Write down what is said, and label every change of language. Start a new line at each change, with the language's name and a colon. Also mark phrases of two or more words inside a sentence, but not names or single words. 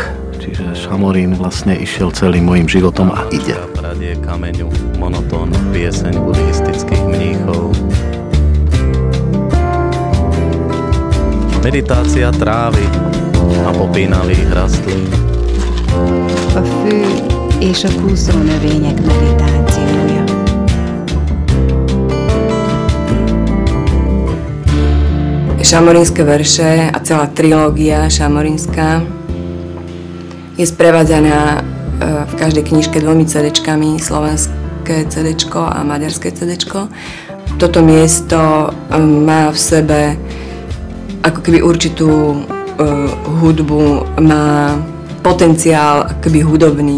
Slovak: Čiže Šamorín vlastne išiel celým mojím životom a ide. Pradie kameňu, monotónnu pieseň buddhistických mníchov. Meditácia trávy a popínavých rastlín.
Hungarian: A fű és a kúszónövények meditációja.
Slovak: Šamorínske verše a celá trilógia šamorínska je sprevádzaná v každej knižke 2 CD-čkami, slovenské CD-čko a maďarské CD-čko. Toto miesto má v sebe ako keby určitú hudbu, má potenciál akoby hudobný.